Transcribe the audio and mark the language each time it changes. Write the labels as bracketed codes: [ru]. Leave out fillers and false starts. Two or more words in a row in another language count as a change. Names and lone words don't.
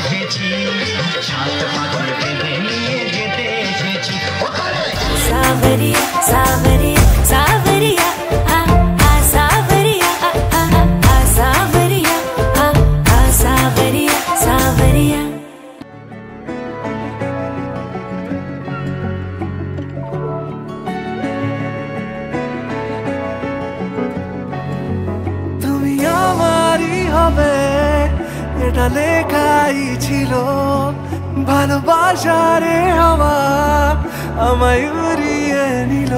[bn] এসেছি, সাত পাগল বেঁধে নিয়ে যেতে এসেছি। [hi] सावरिया सावरिया सावरिया आ आ सावरिया आ आ आ सावरिया आ आ सावरिया सावरिया। [bn] তুমি আমারই হবে এটা লেখাই ছিল, ভালোবাসারে হাওয়া আমায় উড়িয়ে নিল।